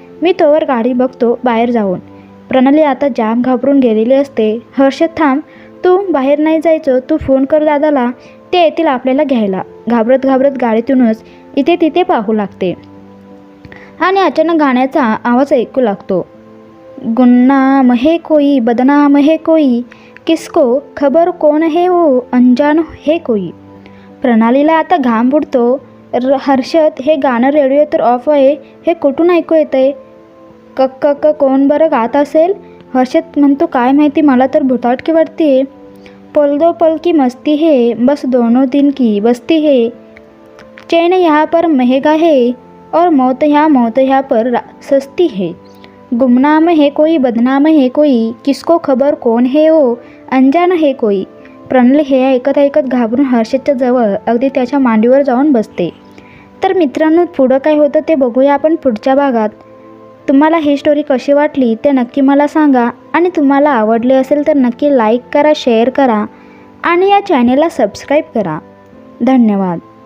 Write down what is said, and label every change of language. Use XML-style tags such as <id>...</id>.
<mr>मी तोवर गाडी बघतो बाहेर जाऊन. प्रणाली आता जाम घाबरून गेलेली असते. हर्षद थांब, तू बाहेर नाही जायचं, तू फोन कर दादाला, ते येतील आपल्याला घ्यायला. घाबरत गाडीतूनच इथे तिथे पाहू लागते आणि अचानक गाण्याचा आवाज ऐकू लागतो.</mr> <hi>गुमनाम है कोई, बदनाम है कोई, किसको खबर कौन है वो, अनजान है कोई.</hi> <mr>प्रणालीला आता घाम फुटतो. हर्षद, हे गाणं रेडिओ तर ऑफ आहे, हे कुठून ऐकू येतंय? कक्क कोण बरं गात असेल? हर्षद म्हणतो, काय माहिती, मला तर भुताटकी वाटते.</mr> <hi>पल दो पल की मस्ती है, बस दोनों दिन की बस्ती है, चैन यहाँ पर महंगा है और मौत यहाँ पर सस्ती है. गुमनाम है कोई, बदनाम है कोई, किसको खबर कौन है वो, अनजान है कोई.</hi> <mr>प्रणाली हे ऐकत घाबरून हर्षदच्या जवळ अगदी त्याच्या मांडीवर जाऊन बसते. तर मित्रांनो, पुढं काय होतं ते बघूया आपण पुढच्या भागात. तुम्हाला ही स्टोरी कशी वाटली ते नक्की मला सांगा आणि तुम्हाला आवडले असेल तर नक्की लाईक करा, शेअर करा आणि या चॅनेलला सबस्क्राईब करा. धन्यवाद.</mr>